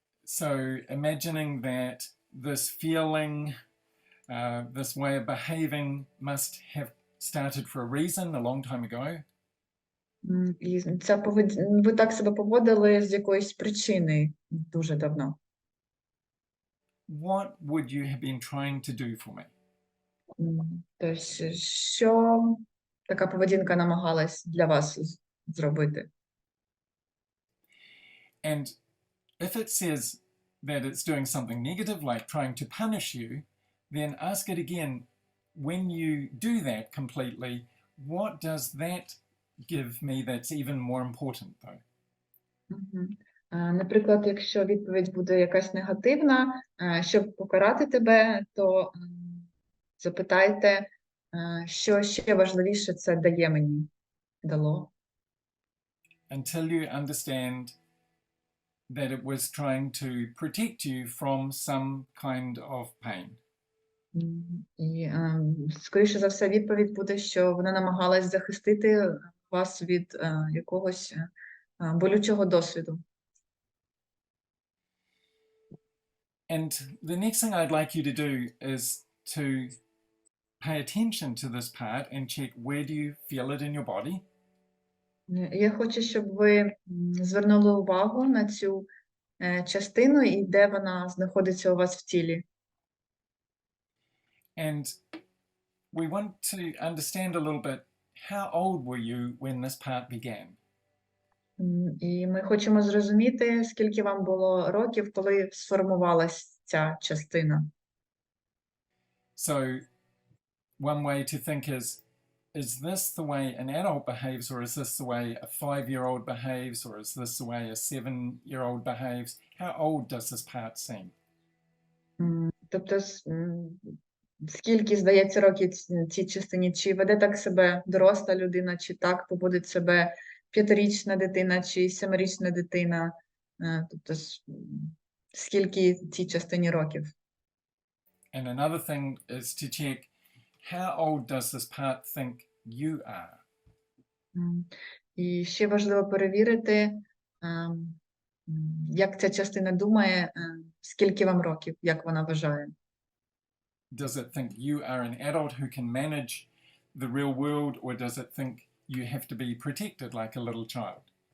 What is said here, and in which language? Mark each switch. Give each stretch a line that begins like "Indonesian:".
English: So imagining that this feeling, this way of behaving must have started for a reason a long time ago.
Ukrainian: І ви так себе поводили з якоїсь причини дуже давно.
English: What would you have been trying to do for me?
Ukrainian: Тобто, що така поведінка намагалась для вас зробити?
English: And if it says that it's doing something negative, like trying to punish you, then ask it again. When you do that completely, what does that give me that's even more important, though?
Ukrainian: Наприклад, якщо відповідь буде якась негативна, щоб покарати тебе, то запитайте, що ще важливіше це дає мені, дало.
English: Until you understand that it was trying to protect you from some kind of pain.
Ukrainian: І, скоріше за все, відповідь буде, що вона намагалась захистити вас від якогось болючого досвіду.
English: And the next thing I'd like you to do is to pay attention to this part and check where do you feel it in your body.
Ukrainian: Я хочу, щоб ви звернули увагу на цю частину і де вона знаходиться у вас в тілі.
English: And we want to understand a little bit, how old were you when this part began?
Ukrainian: І ми хочемо зрозуміти, скільки вам було років, коли сформувалась ця частина.
English: So one way to think is this the way an adult behaves, or is this the way a 5-year-old behaves, or is this the way a 7-year-old behaves? How old does this part seem?
Ukrainian: Тобто, скільки, здається, років цій частині? Чи веде так себе доросла людина, чи так поводить себе 5-річна дитина, чи 7-річна дитина? Тобто, скільки цій частині років?
English: And another thing is to check, how old does this part think you are?
Ukrainian: І ще важливо перевірити, як ця частина думає, скільки вам років, як вона вважає.
English: Does it think you are an adult who can manage the real world, or does it think you have to be protected like a little child?